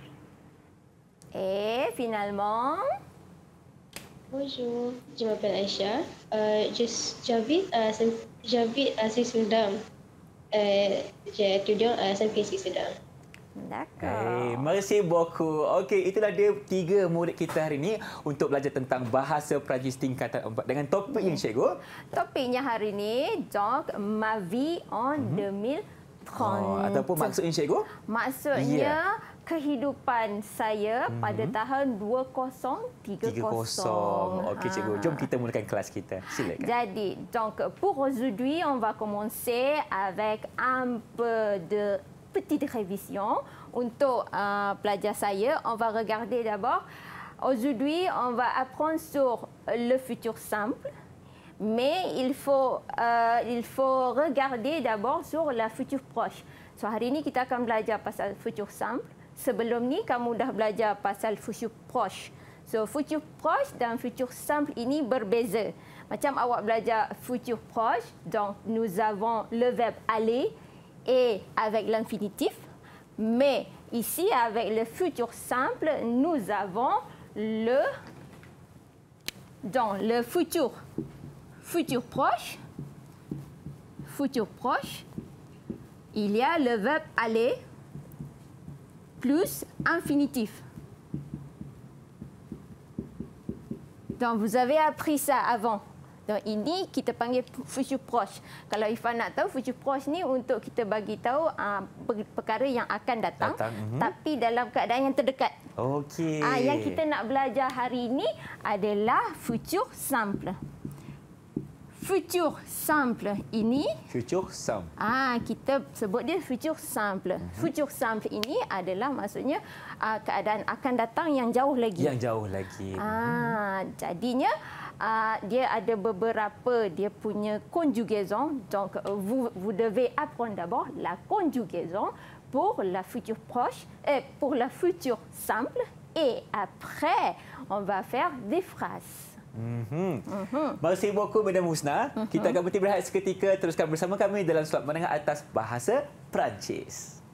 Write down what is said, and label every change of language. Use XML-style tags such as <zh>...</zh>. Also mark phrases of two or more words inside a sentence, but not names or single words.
<fr>et finalement, Bonjour, je m'appelle Aisha. J'habite à Seri Serdang. J'étudie à SMK Seri Serdang. d'accord. Merci beaucoup.</fr> <ms>Okey, itulah dia 3 murid kita hari ini untuk belajar tentang bahasa Perancis tingkatan 4 dengan topik yang Cikgu. Topiknya hari ini,</ms> <fr>donc, ma vie en 2030.</fr> <ms>Ataupun maksudnya Cikgu? Maksudnya, kehidupan saya pada tahun 2030. Okey, Cikgu. Jom kita mulakan kelas kita. Silakan. Jadi,</ms> <fr>donc, pour aujourd'hui, on va commencer avec un peu de petite révision.</fr> <ms>Untuk pelajar saya,</ms> <fr>on va regarder d'abord. Aujourd'hui, on va apprendre sur le futur simple. Mais il faut regarder d'abord sur la future proche.</fr> <ms>So, hari ini kita akan belajar pasal</ms> <fr>futur simple.</fr> <ms>Sebelum ni kamu dah belajar pasal</ms> <fr>future proche.</fr> <ms>So,</ms> <fr>future proche</fr> <ms>dan</ms> <fr>future simple</fr> <ms>ini berbeza. Macam awak belajar future proche, donc nous avons le verbe aller et avec l'infinitif. Mais ici, avec le futur simple, nous avons dans le futur proche, il y a le verbe aller plus infinitif. Donc, vous avez appris ça avant. Donc, ini kita panggil</ms> <fr>future proche.</fr> <ms>Kalau Ifan nak tahu,</ms> <fr>future proche</fr> <ms>ni untuk kita bagi tahu perkara yang akan datang, tapi dalam keadaan yang terdekat. Okey. Yang kita nak belajar hari ini adalah</ms> <fr>future simple. Futur simple ini, Futur simple.</fr> <ms>kita sebut dia</ms> <fr>futur simple. Futur simple</fr> <ms>ini adalah maksudnya keadaan akan datang yang jauh lagi. Yang jauh lagi. Jadinya dia ada beberapa dia punya conjugaison.</ms> <fr>Donc vous devez apprendre d'abord la conjugaison pour la future proche et pour la future simple, et après on va faire des phrases. Merci beaucoup, Madam Husna.</fr> <ms>Kita akan berhenti berehat seketika. Teruskan bersama kami dalam slot menengah atas bahasa Perancis.</ms>